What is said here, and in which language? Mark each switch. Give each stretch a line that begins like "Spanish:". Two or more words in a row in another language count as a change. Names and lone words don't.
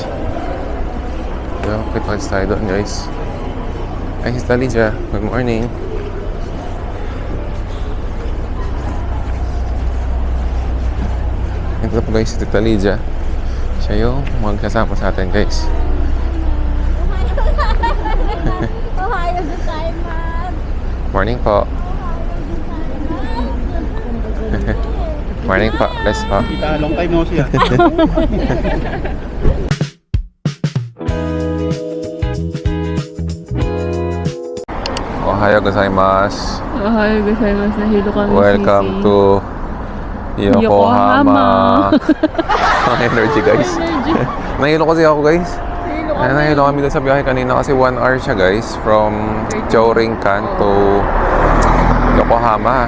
Filipino: Diba, kita tayo doon guys. Ay, si Tita Lydia, good morning. Ito po guys si Tita Lydia. Siya yung magkasama sa atin guys.
Japanese: おはようございます.
Filipino: Morning po. Morning po. Bless po.
English: Long time no see.
Japanese: おはようございます. おはようございます.
Filipino: Nahilo kami.
English: Welcome to Yokohama.
Filipino: Ang energy guys. Nahilo kasi ako guys. Nahilo kami doon sa biyahe kanina kasi 1 hour siya guys.
English: From Chorinkan to Yokohama.